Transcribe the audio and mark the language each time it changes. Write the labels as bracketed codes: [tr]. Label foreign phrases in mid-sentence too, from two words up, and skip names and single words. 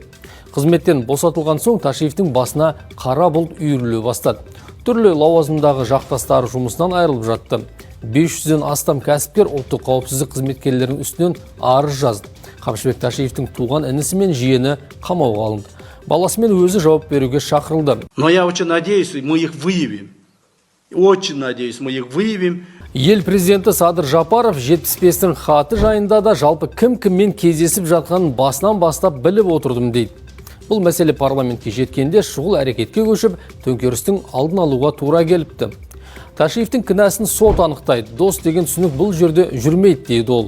[kk] Қызметтен босатылған соң Ташиевтің басына қара бұлт үйіріле бастады. Түрлі лауазымдағы жақтастары жұмысынан айырылып жатты. 500-ден астам кәсіпкер ұлттық қауіпсіздік қызметкерлерінің үстінен арыз жазды. Қамшыбек Ташиевтің туған інісі мен жиені қамауға алынды. Баласымен өзі жауап беруге шақырылды. [ru] Но я очень надеюсь, мы их выявим. Очень надеюсь, мы их выявим. [kk] Ел президенті Садыр Жапаров 75-тің хаты жайында да жалпы кім-кіммен кездесіп жатқанын басынан бастап біліп отырдым дейді. Бұл мәселе парламентке жеткенде шұғыл әрекетке көшіп, төңкерістің алдын алуға тура келіпті. Ташиевтің кінәсін сот анықтайды. Дос деген түсінік бұл жерде жүрмейді дейді ол.